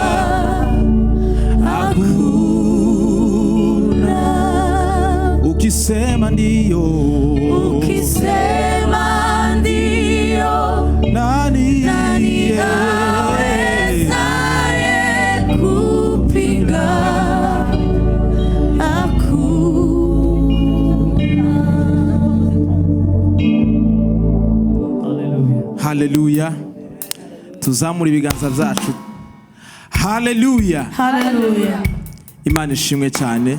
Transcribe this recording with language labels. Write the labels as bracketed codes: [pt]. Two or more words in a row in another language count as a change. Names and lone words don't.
[sw] Hakuna. Ukisema ndio, ukisema ndio, nani awezaye kupinga? Haleluya. [rw] Tuzamura ibiganza byacu. Haleluya. Haleluya. Imana ishimwe cyane.